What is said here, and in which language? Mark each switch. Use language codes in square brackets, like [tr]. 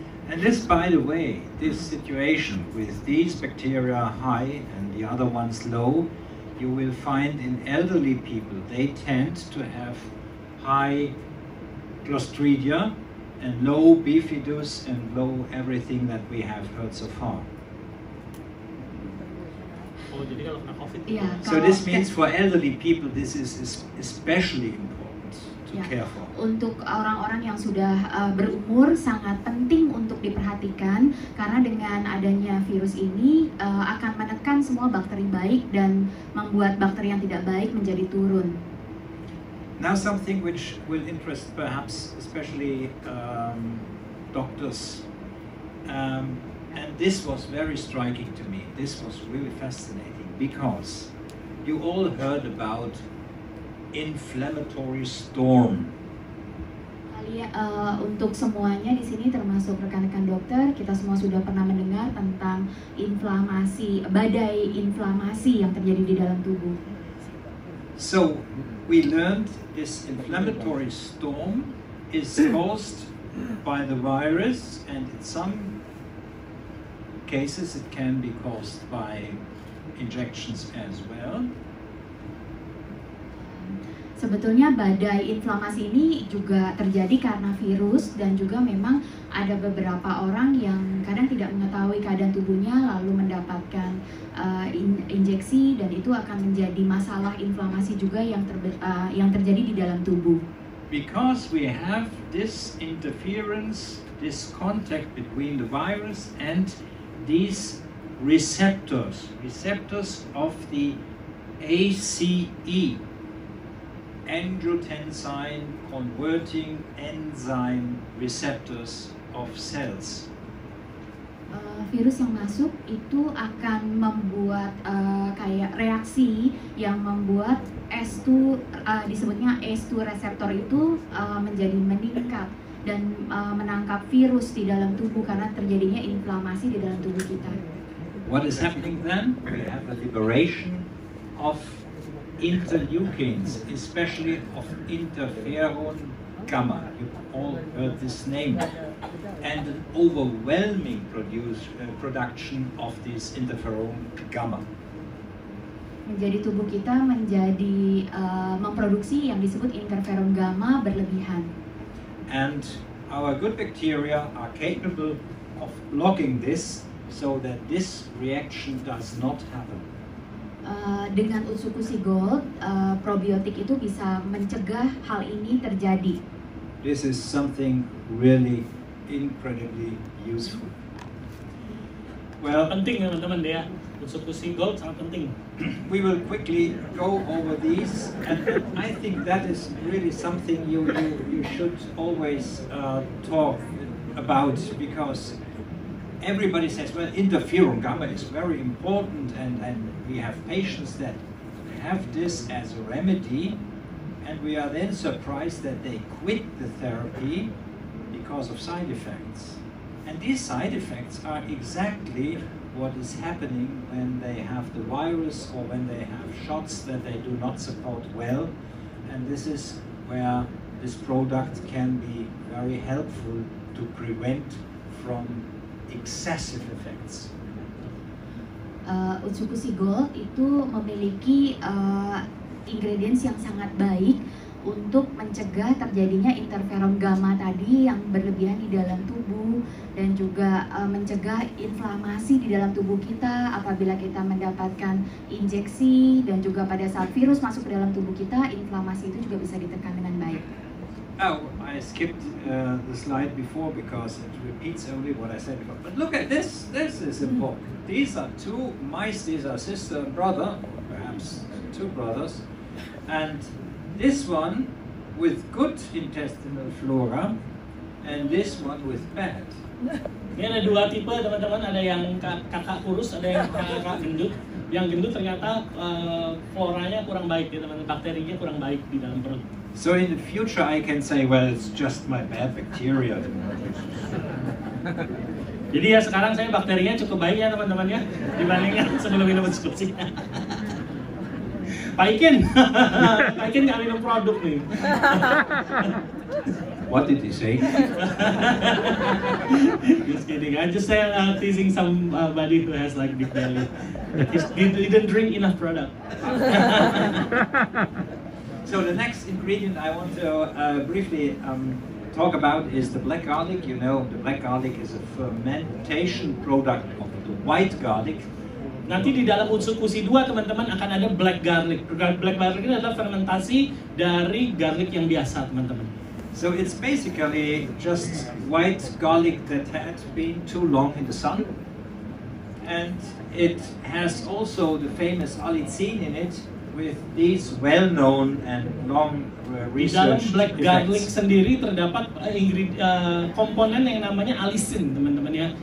[en] And this, by the way, this situation with these bacteria high and the other ones low, you will find in elderly people, they tend to have high Clostridia and low bifidus and low everything that we have heard so far. [id] Oh, jadi kalau kena COVID. [en] Yeah, so this means for elderly people, this is especially important to care for. [id] Untuk orang-orang yang sudah berumur sangat penting untuk diperhatikan karena dengan adanya virus ini akan menekan semua bakteri baik dan membuat bakteri yang tidak baik menjadi turun. [en] Now something which will interest perhaps especially doctors, and this was very striking to me. This was really fascinating because you all heard about inflammatory storm. [id] Iya, untuk semuanya di sini termasuk rekan-rekan dokter, kita semua sudah pernah mendengar tentang inflamasi, badai inflamasi yang terjadi di dalam tubuh. [en] So we learned this inflammatory storm is caused by the virus, and in some cases it can be caused by injections as well. [id] Sebetulnya badai inflamasi ini juga terjadi karena virus, dan juga memang ada beberapa orang yang kadang tidak mengetahui keadaan tubuhnya lalu mendapatkan injeksi, dan itu akan menjadi masalah inflamasi juga yang terjadi di dalam tubuh. [en] Because we have this interference, this contact between the virus and these receptors of the ACE, angiotensin converting enzyme receptors of cells. [id] Virus yang masuk itu akan membuat kayak reaksi yang membuat S2 disebutnya S2 reseptor itu menjadi meningkat dan menangkap virus di dalam tubuh karena terjadinya inflamasi di dalam tubuh kita. [en] What is happening then? We have a liberation of interleukins, especially of interferon gamma. You all heard this name. And an overwhelming production of this interferon gamma. [id] Jadi tubuh kita menjadi memproduksi yang disebut interferon gamma berlebihan. [en] And our good bacteria are capable of blocking this so that this reaction does not happen. [id] Dengan Utsukushii Gold, probiotik itu bisa mencegah hal ini terjadi. [en] This is something really incredibly useful. Well, [id] penting teman-teman ya, Utsukushii Gold sangat penting. [en] We will quickly go over these, and I think that is really something you should always talk about, because everybody says, well, interferon gamma is very important, and we have patients that have this as a remedy, and we are then surprised that they quit the therapy because of side effects. And these side effects are exactly what is happening when they have the virus or when they have shots that they do not support well, and this is where this product can be very helpful to prevent from excessive effects. [id] Utsukushii Gold itu memiliki ingredients yang sangat baik untuk mencegah terjadinya interferon gamma tadi yang berlebihan di dalam tubuh, dan juga mencegah inflamasi di dalam tubuh kita apabila kita mendapatkan injeksi, dan juga pada saat virus masuk ke dalam tubuh kita, inflamasi itu juga bisa ditekan dengan baik. [en] Oh, I skipped the slide before because it repeats only what I said before. But look at this. This is important. These are two mice. These are sister and brother, or perhaps two brothers. And this one with good intestinal flora, and this one with bad. [id] Ini ada dua tipe teman-teman, ada yang kakak kurus, ada yang kakak gendut. Yang gendut ternyata floranya kurang baik ya teman-teman, bakterinya kurang baik di dalam perut. [en] So in the future I can say, well, it's just my bad bacteria. [id] Jadi ya sekarang saya bakterinya cukup baik ya teman-teman ya, dibandingkan sebelum minum Utsukushii. Pak Ikin nggak minum produk nih. [en] What did he say? Just kidding. I'm just teasing somebody who has like big belly. He didn't drink enough product. So the next ingredient I want to briefly talk about is the black garlic. You know, the black garlic is a fermentation product of the white garlic. [id] Nanti di dalam Utsukushii 2 teman-teman akan ada black garlic. Black garlic ini adalah fermentasi dari garlic yang biasa teman-teman. [en] So it's basically just white garlic that had been too long in the sun, and it has also the famous allicin in it with these well-known and long research. [id] Di dalam black garlic sendiri terdapat komponen yang namanya allicin teman-teman ya.